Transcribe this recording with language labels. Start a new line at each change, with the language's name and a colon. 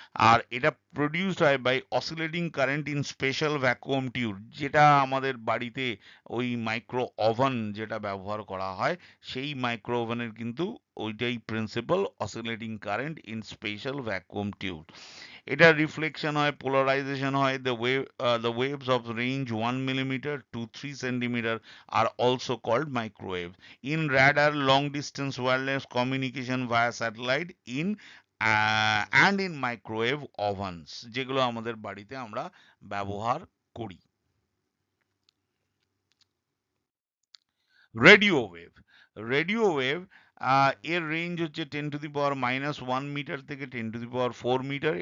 Bangla: আর এটা প্রডিউসড হয়
English: by oscillating current in special vacuum tube,
Bangla: যেটা আমাদের বাড়িতে ওই মাইক্রো ওভেন যেটা ব্যবহার করা হয়, সেই মাইক্রো ওভেনের কিন্তু ওইটাই principal,
English: Oscillating current in special vacuum tube.
Bangla: এটা রিফ্লেকশন হয়, পোলারাইজেশন হয়।
English: The waves of range 1 millimetre to 3 centimetre are also called microwave. In radar, long distance wireless communication via satellite, in and in microwave ovens,
Bangla: যেগুলো আমাদের বাড়িতে আমরা ব্যবহার করি। Radio wave, radio wave এর রেঞ্জ হচ্ছে 10⁻⁻1 মিটার থেকে 10⁻⁴ মিটার।